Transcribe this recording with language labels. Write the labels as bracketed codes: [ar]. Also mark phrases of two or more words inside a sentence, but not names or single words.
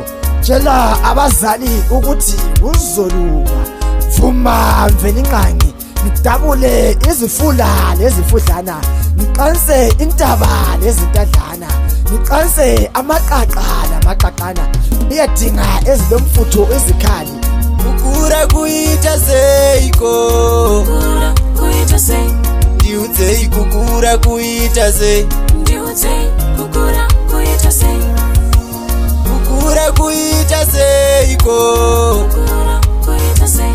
[nd] Tshela abazali ukuthi uzolunga. Vuma mvelinqangi, ngidabule izifula lezifudlana, ngiqanse intaba lezintadlana, ngiqanse amaqaqa lamaqaqana, iyadinga ezilomfutho izikhali. [sn] Kukura kuita seiko, Kukura kuita sei, ndiudzei kukura kuita sei, ndiudzei kukura kuita sei, kukura kuita seiko, kukura kuita sei,